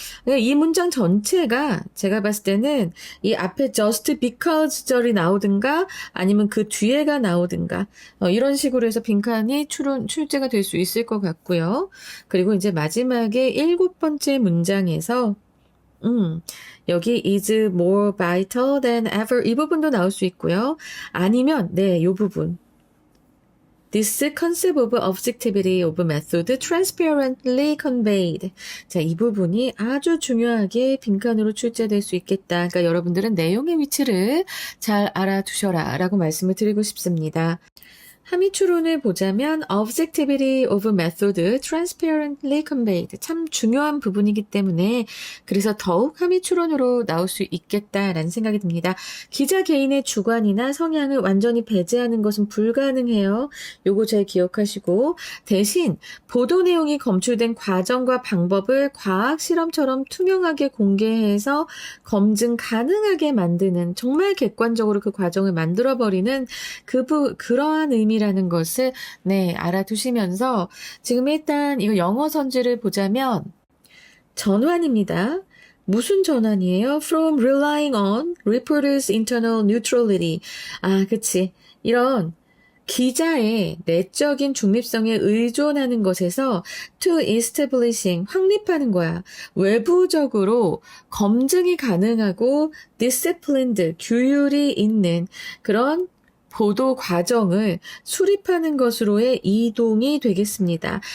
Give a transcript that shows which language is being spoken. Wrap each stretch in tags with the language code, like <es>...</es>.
<ko>이 문장 전체가 제가 봤을 때는 이 앞에 just because 절이 나오든가 아니면 그 뒤에가 나오든가 이런 식으로 해서 빈칸이 출제가 될 수 있을 것 같고요. 그리고 이제 마지막에 일곱 번째 문장에서 여기</ko> <en>is more vital than ever</en> <ko>이 부분도 나올 수 있고요.</ko> <en>아니면 이 부분 This concept of objectivity of method transparently conveyed.</en> <ko>자, 이 부분이 아주 중요하게 빈칸으로 출제될 수 있겠다. 그러니까 여러분들은 내용의 위치를 잘 알아두셔라 라고 말씀을 드리고 싶습니다. 함의추론을 보자면</ko> <en>objectivity of method transparently conveyed</en> <ko>참 중요한 부분이기 때문에 그래서 더욱 함의추론으로 나올 수 있겠다라는 생각이 듭니다. 기자 개인의 주관이나 성향을 완전히 배제하는 것은 불가능해요. 요거 잘 기억하시고 대신 보도 내용이 검출된 과정과 방법을 과학 실험처럼 투명하게 공개해서 검증 가능하게 만드는 정말 객관적으로 그 과정을 만들어버리는 그러한 의미라는 것을 알아두시면서 지금 일단 이거 영어 선지를 보자면 전환입니다. 무슨 전환이에요?</ko> <en>From relying on reporters' internal neutrality.</en> <ko>그치. 이런 기자의 내적인 중립성에 의존하는 것에서</ko> <en>to establishing,</en> <ko>확립하는 거야. 외부적으로 검증이 가능하고 disciplined, 규율이 있는 그런 보도 과정을 수립하는 것으로의 이동이 되겠습니다.</ko>